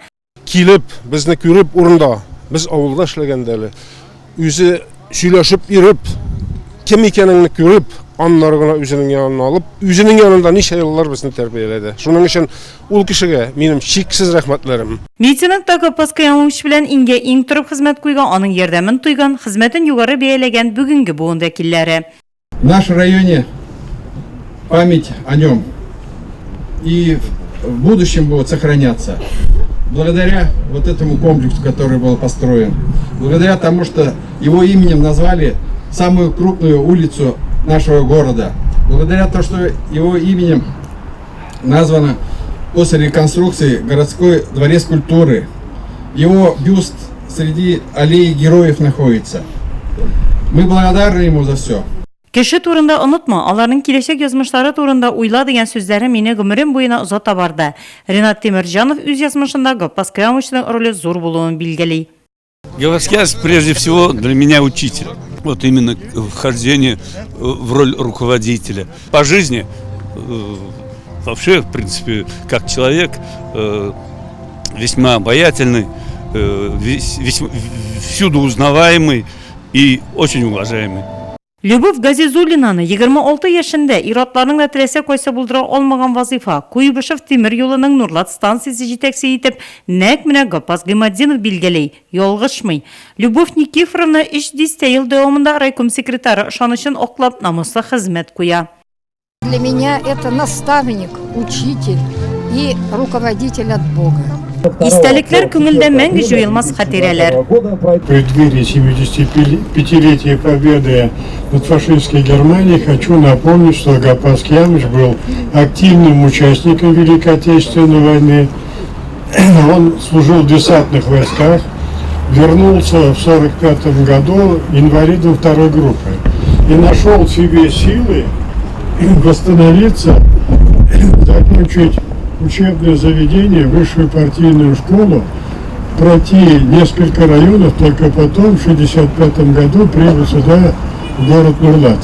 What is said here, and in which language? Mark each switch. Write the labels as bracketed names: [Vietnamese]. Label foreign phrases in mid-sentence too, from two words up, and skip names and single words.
[Tatar] Килеп, безне күреп урында, без авылда эшләгәндә әле, үзе сөйләшеп йөреп, кем икәнен күреп, аннары гына үзенең янына алып, үзенең янында ничә еллар безне тәрбияләде. Шуның өчен ул кешегә минем чиксез рәхмәтләрем. Митингта Гапаз Кыямович белән иңгә иң торып хезмәт куйган, аның ярдәмен туйган, хезмәтен югары бәяләгән бүгенге буын вәкилләре. [Russian] В нашем районе память о нем и в будущем будет сохраняться. Благодаря вот этому комплексу, который был построен, благодаря тому, что его именем назвали самую крупную улицу нашего города, благодаря тому, что его именем названо после реконструкции городской дворец культуры, его бюст среди аллеи героев находится. Мы благодарны ему за все. [Tatar] Кеше турында онытма, аларның киләчәк язмышлары турында уйла дигән сүзләре мине гомерем буена озата барды. Ренат Тимирҗанов үз язмышында Гапаз Кыямовичның роле зур булуын билгели. [Russian] Гапаз прежде всего для меня учитель. Вот именно вхождение в роль руководителя. По жизни, вообще, в принципе, как человек, весьма обаятельный, всюду узнаваемый и очень уважаемый. [Tatar] Любовь Газизуллинаны 26 яшендә иратларның да теләсә кайсы булдыра алмаган вазифа Куйбышев тимер юлының Нурлат станциясе җитәкчесе итеп нәкъ менә Гапаз Гимадинов билгели, ялгышмый. Любовь Никифоровна 3 ел дәвамында райком секретары ышанычын оклап намуслы хезмәт куя. [Russian] Для меня это наставник, учитель и руководитель от Бога. [Tatar] Истәлекләр күңелдә мәңге җуелмас хатирәләр. [Russian] В преддверии 75-летия победы над фашистской Германией хочу напомнить, что Гапаз Кыямович был активным участником Великой Отечественной войны. Он служил в десантных войсках, вернулся в 1945 году инвалидом второй группы и нашел в себе силы восстановиться, закончить учебное заведение, высшую партийную школу, пройти несколько районов, только потом в 1965 году прибыл сюда, в город Нурлат.